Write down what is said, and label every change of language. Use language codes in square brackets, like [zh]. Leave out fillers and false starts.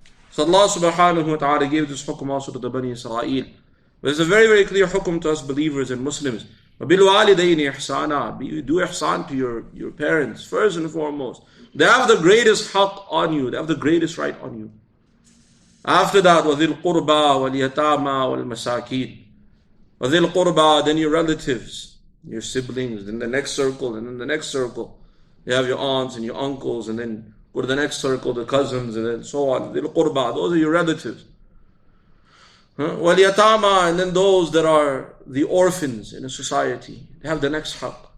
[en] So Allah subhanahu wa ta'ala gave this hukum also to the Bani Israel. But it's a very, very clear hukum to us believers and Muslims. [ar] وَبِالْوَالِدَيْنِ إِحْسَانًا. [en] Do ihsan to your parents, first and foremost. They have the greatest haqq on you. They have the greatest right on you. After that, [ar] وَذِي الْقُرْبَى وَالْيَتَامَى وَالْمَسَاكِينَ. وَذِي الْقُرْبَى, [en] then your relatives, your siblings, then the next circle, and then the next circle. You have your aunts and your uncles, and then go to the next circle, the cousins, and then so on. [ar] ذِي الْقُرْبَى, [en] those are your relatives. وَالْيَتَامَى, and then those that are the orphans in a society. They have the next haqq.